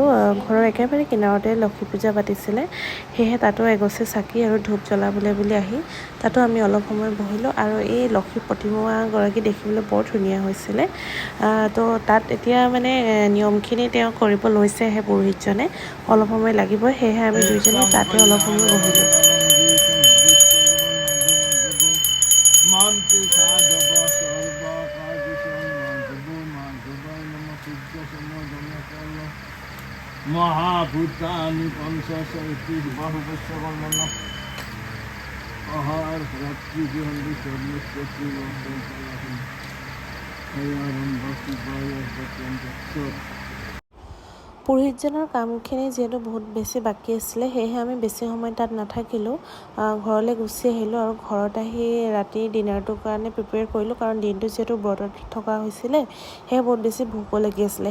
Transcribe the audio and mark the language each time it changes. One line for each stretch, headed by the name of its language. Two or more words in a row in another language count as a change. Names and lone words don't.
Assamese: ঘৰৰ একেবাৰে কিনাৰতে লক্ষী পূজা পাতিছিলে, সেয়েহে তাতো এগছি চাকি আৰু ধূপ জ্বলাবলৈ বুলি আহি তাতো আমি অলপ সময় বহিলোঁ। আৰু এই লক্ষী প্ৰতিমাগৰাকী দেখিবলৈ বৰ ধুনীয়া হৈছিলে। তো তাত এতিয়া মানে নিয়মখিনি তেওঁ কৰিব লৈছেহে পুৰোহিতজনে, অলপ সময় লাগিব, সেয়েহে আমি দুইজনী তাতে অলপ সময় বহিলোঁ।
Sanskrit: महाभूतानि पंचशैति बाहुपस्य वर्णन आहार रात्रि विहंदि सर्वस्वति
Assamese: পুৰোহিতজনৰ কামখিনি যিহেতু বহুত বেছি বাকী আছিলে, সেয়েহে আমি বেছি সময় তাত নাথাকিলোঁ, ঘৰলৈ গুচি আহিলোঁ। আৰু ঘৰত আহি ৰাতি ডিনাৰটোৰ কাৰণে প্ৰিপেয়াৰ কৰিলোঁ, কাৰণ দিনটো যিহেতু ব্ৰতত থকা হৈছিলে, সেয়ে বহুত বেছি ভোকো লাগি আছিলে।